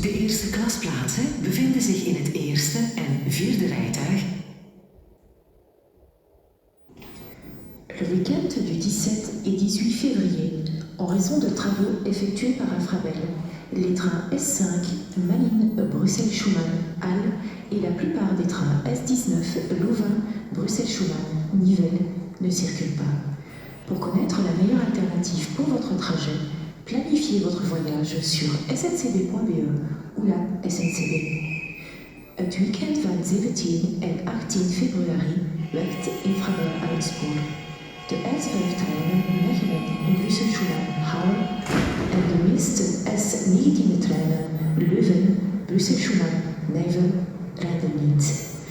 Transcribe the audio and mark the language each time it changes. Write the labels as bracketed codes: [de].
[nl] De eerste klasplaatsen bevinden zich in het eerste en vierde rijtuig. [fr] Le week-end du 17 et 18 février, en raison de travaux effectués par Infrabel, les trains S5, Malines, Bruxelles-Schumann, Halle et la plupart des trains S19, Louvain, Bruxelles-Schumann, Nivelles ne circulent pas. Pour connaître la meilleure alternative pour votre trajet, planifiez votre voyage sur sncb.be ou la SNCB. [nl] Het weekend van 17 en 18 februari werkt Infrabel aan het spoor. De S5-treinen Mechelen, Brussel-Schumann, Halle en de meeste S19-treinen Leuven, Brussel-Schumann, Nijvel rijden niet.